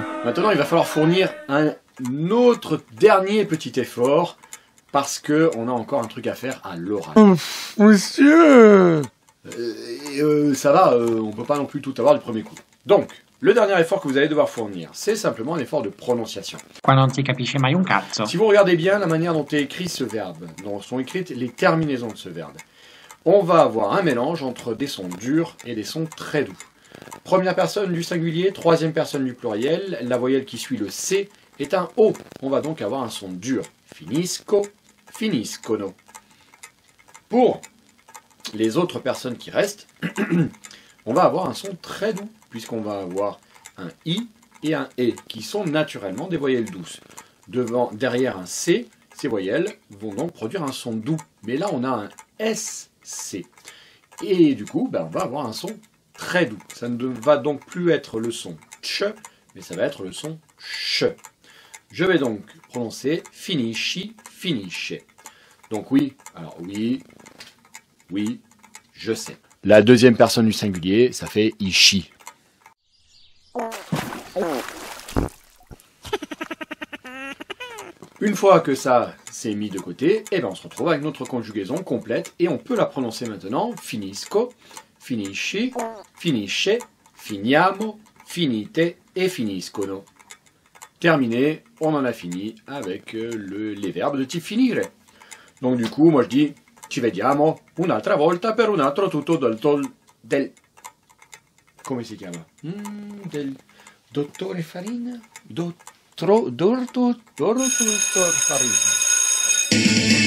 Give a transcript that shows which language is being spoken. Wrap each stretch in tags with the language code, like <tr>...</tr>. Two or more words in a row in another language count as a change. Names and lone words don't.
<fr>Maintenant, il va falloir fournir un autre dernier petit effort, parce qu'on a encore un truc à faire à l'oral. Monsieur Ça va, on peut pas non plus tout avoir du premier coup. Donc, le dernier effort que vous allez devoir fournir, c'est simplement un effort de prononciation.</fr> <it>Qua non si capisce mai un cazzo.</it> <fr>Si vous regardez bien la manière dont est écrit ce verbe, dont sont écrites les terminaisons de ce verbe, on va avoir un mélange entre des sons durs et des sons très doux. Première personne du singulier, troisième personne du pluriel, la voyelle qui suit le C est un O. On va donc avoir un son dur.</fr> <it>Finisco, finiscono.</it> <fr>Pour les autres personnes qui restent, on va avoir un son très doux, puisqu'on va avoir un I et un E, qui sont naturellement des voyelles douces. Derrière un C, ces voyelles vont donc produire un son doux. Mais là, on a un SC. Et du coup, on va avoir un son très doux. Ça ne va donc plus être le son ch, mais ça va être le son ch. Je vais donc prononcer</fr> <it>finisci, finisce.</it> <fr>Donc oui, alors oui, je sais. La deuxième personne du singulier, ça fait ishi. Une fois que ça s'est mis de côté, on se retrouve avec notre conjugaison complète et on peut la prononcer maintenant.</fr> <it>Finisco, finisci, finisce, finiamo, finite et finiscono.</it> <fr>Terminé, on en a fini avec les verbes de type finire. Donc du coup, moi je dis</fr> <it>ci vediamo un'altra volta per un altro tutto del come si chiama? Del dottore Farina? Dottor Farina.</it>